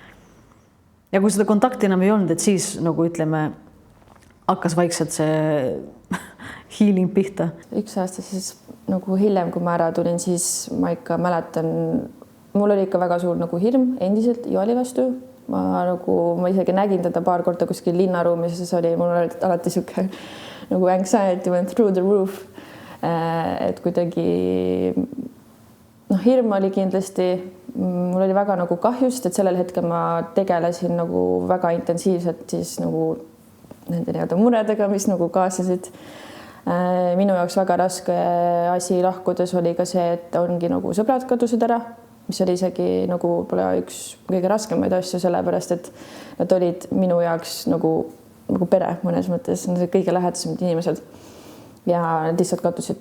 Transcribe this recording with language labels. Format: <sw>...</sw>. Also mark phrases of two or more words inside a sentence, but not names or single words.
<et>Ja kui seda kontakti enam ei olnud, et siis nagu ütleme, hakkas vaikselt see healing pihta. Üks aasta siis nagu hiljem, kui ma ära tulin, siis ma ikka mäletan, mul oli ikka väga suur nagu hirm endiselt Joali vastu. Ma isegi nägin teda paar korda kuskil linnaruumis, siis oli mul alati siuke nagu</et> <en>anxiety went through the roof.</en> <et>Et kuidagi hirm oli kindlasti, mul oli väga nagu kahjust, et sellel hetkel ma tegelesin nagu väga intensiivselt siis nagu nende nii-öelda muredega, mis nagu kaasasid. Minu jaoks väga raske asi lahkudes oli ka see, et ongi nagu sõbrad kadusid ära, mis oli isegi nagu pole üks kõige raskemaid asju, sellepärast et nad olid minu jaoks nagu pere mõnes mõttes, nad olid kõige lähedasemad inimesed ja nad lihtsalt kadusid.</et>